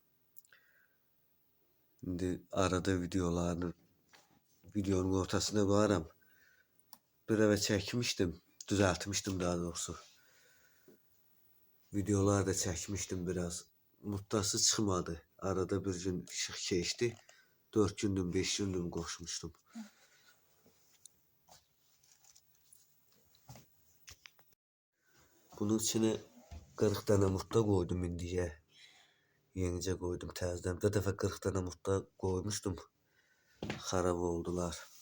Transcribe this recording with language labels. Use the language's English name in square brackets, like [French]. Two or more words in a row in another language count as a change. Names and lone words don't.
[Azerbaijani] İndi arada videonun ortasına qoyaram. Bir əvə çəkmişdim, düzəltmişdim daha doğrusu. Videolar da çəkmişdim biraz. Mutlası çıxmadı. Arada bir gün işıq keçdi. 4 gündüm, 5 gündüm qoşmuşdum. [Turkish] Bunun içine 40 tane murta koydum indiyə. [Azerbaijani] Yenicə koydum təzədən. Bir dəfə [Turkish] 40 tane murta koymuştum. [Azerbaijani] Xarab oldular.